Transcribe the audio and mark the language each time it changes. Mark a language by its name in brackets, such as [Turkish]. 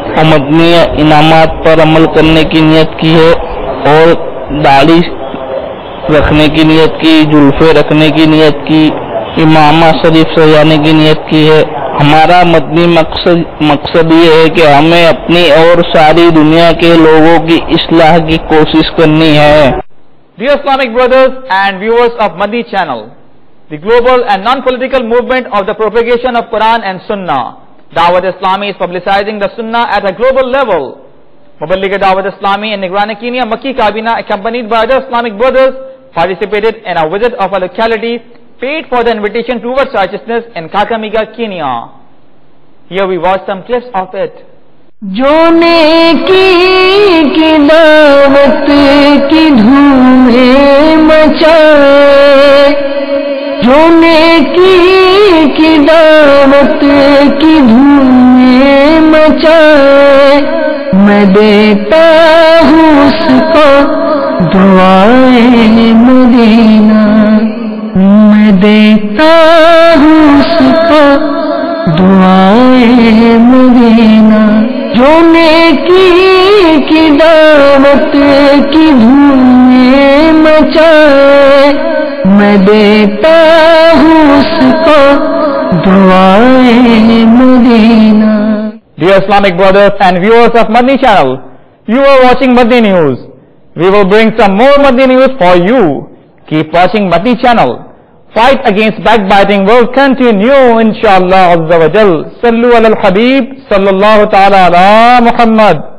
[Urdu] مدنی انعامات پر عمل کرنے کی نیت کی ہے، اور داڑھی رکھنے کی نیت کی، زلفیں رکھنے کی نیت کی، امامہ شریف سجانے کی نیت کی ہے۔ ہمارا مدنی مقصد یہ ہے کہ ہمیں اپنی اور ساری دنیا کے لوگوں کی اصلاح کی کوشش کرنی ہے۔ [English] Dear Islamic brothers and viewers of Madani channel, the global and non-political movement of the propagation of Quran and Sunnah, Dawat Islami is publicizing the Sunnah at a global level. Muballigh Dawat Islami in Nigrani, Kenya, Makki Kabina, accompanied by other Islamic brothers, participated in a visit of a locality paid for the invitation towards righteousness in Kakamega, Kenya. Here we watch some clips of it. [Urdu] جو نیکی کی دعوت کی دھومیں مچائے، جو نیکی کی دعوت کی دھومیں مچائے، میں دیتا ہوں اس کو دعائیں مدینہ، میں دیتا ہوں اس کو دعائیں مدینہ، جو نیکی کی دعوت کی دھومیں مچائے، میں دیتا ہوں اس کو دعائیں مدینہ۔ [English] Dear Islamic brothers and viewers of Madani channel, you are watching Madani News. We will bring some more Madani News for you. Keep watching Madani channel. Fight against backbiting will continue inshallah azza wa jal. [Arabic] Sallu ala al-Habib sallallahu ta'ala ala Muhammad.